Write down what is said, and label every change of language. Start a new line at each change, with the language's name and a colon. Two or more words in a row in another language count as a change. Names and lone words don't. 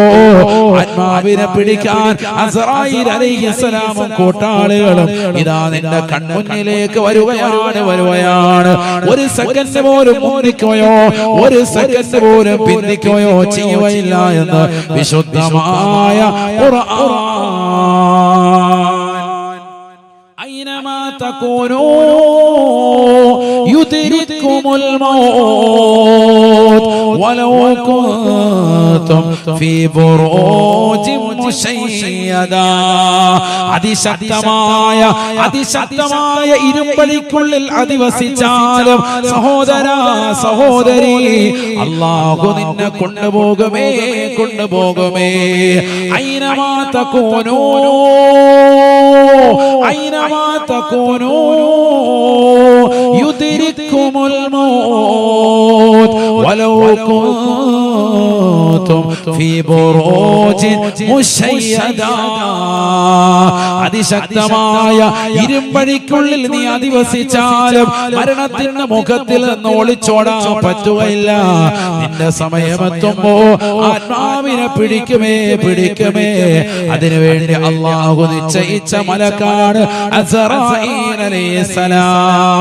Malayalam: ആത്മാവിനെ പിടിക്കാൻ അസ്റായീൽ അലൈഹിസ്സലാമും കൂട്ടാളികളും ഇതാ നിന്റെ കൺമുന്നിലേക്ക് വരുകയാണ്. ഒരു സെക്കൻഡ് പോലും മുന്നിക്കുകയോ ഒരു സെക്കൻഡ് പോലും പിന്തിക്കുകയോ ചെയ്യുകയില്ല എന്ന് വിശുദ്ധമായ ഖുർആൻ.
Arabic: أينما تكونوا يدرككم الموت ولو كنتم في بروج مشيدة.
Malayalam: അതിശക്തമായ ഇരുമ്പഴിക്കുള്ളിൽ അധിവസിച്ചാലും സഹോദരാ സഹോദരി, അല്ലാഹു നിന്നെ കൊണ്ടുപോകുമേ.
Arabic: أينما تكونوا أينما تكونوا يدرككم الموت ولو كنتم في بروج مشيدة.
Malayalam: അതിശക്തമായ ഇരുമ്പഴിക്കുള്ളിൽ നീ അധിവസിച്ചാലും മരണത്തിന്റെ മുഖത്തിൽ നിന്ന് ഒളിച്ചോടാൻ പറ്റുകയില്ല. നിന്റെ സമയമെത്തുമ്പോ ആത്മാവിനെ പിടിക്കുമേ. അതിനുവേണ്ടി അല്ലാഹു നിശ്ചയിച്ച മലക്കാണ് അസ്റായീൽ അലൈഹിസ്സലാം.